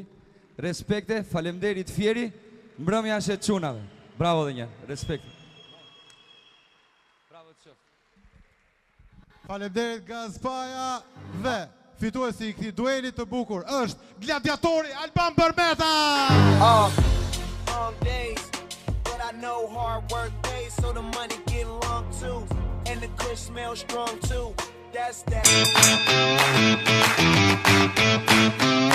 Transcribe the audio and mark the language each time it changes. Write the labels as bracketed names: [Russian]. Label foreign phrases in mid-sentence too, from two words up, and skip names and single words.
[Albanian] Respekte, faleminderit Fieri. Mbrëmja është e çunave. Bravo dhe një. Respekte. Bravo të qoftë. Faleminderit Gazpaja dhe fituesi i këtij dueli të bukur është gladiatori Alban Bërmeta. [English] Long days, but I know hard work pays, so the money get long too, and the kush smells strong too. That's that.